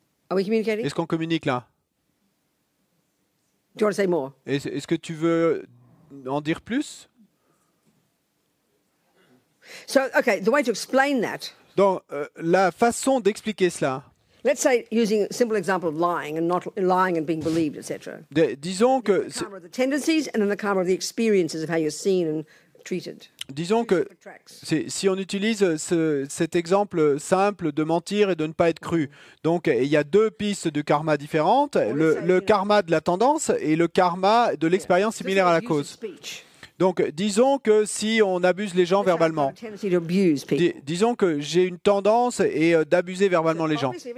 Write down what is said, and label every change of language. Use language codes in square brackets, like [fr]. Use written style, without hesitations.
[fr] Est-ce qu'on communique là? Est-ce que tu veux en dire plus? [en] So, okay, the way to explain that. [fr] Donc, la façon d'expliquer cela. [en] Let's say using a simple example of lying and not lying and being believed, etc. [fr] Disons que [en] The karma of the tendencies and then the karma of the experiences of how you're seen and treated. [fr] Disons que si on utilise cet exemple simple de mentir et de ne pas être cru, donc il y a deux pistes de karma différentes, le karma de la tendance et le karma de l'expérience similaire à la cause. Donc disons que si on abuse les gens verbalement, disons que j'ai une tendance d'abuser verbalement les gens.